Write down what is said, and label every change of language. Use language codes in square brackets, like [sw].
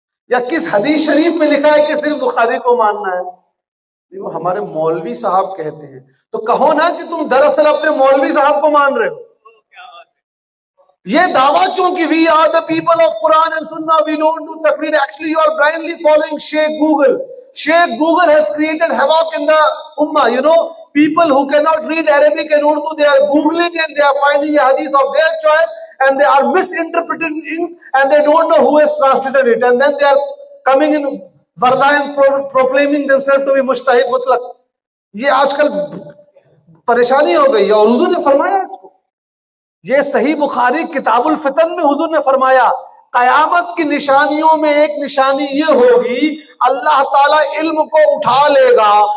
[ur] یا کس حدیث شریف میں لکھا ہے کہ صرف بخاری کو ماننا ہے؟ وہ ہمارے مولوی صاحب کہتے ہیں۔ تو کہو نا کہ تم دراصل اپنے مولوی صاحب کو مان رہے ہو۔ یہ دعویٰ کیوں کہ [en] we are the people of Quran and Sunnah, we don't do taqreer. Actually you are blindly following Sheikh Google. Sheikh Google has created havoc in the ummah. You know, people who cannot read Arabic and Urdu, they are Googling and they are finding a hadith of their choice and they are misinterpreting and they don't know who has translated it. And then they are coming in Varda and proclaiming themselves to be mujtahid mutlaq. [ur] یہ آج کل پریشانی ہو گئی ہے، اور حضور نے فرمایا اس کو، یہ صحیح بخاری کتاب الفتن میں حضور نے فرمایا قیامت کی نشانیوں میں ایک نشانی یہ ہوگی، اللہ تعالیٰ علم کو اٹھا لے گا،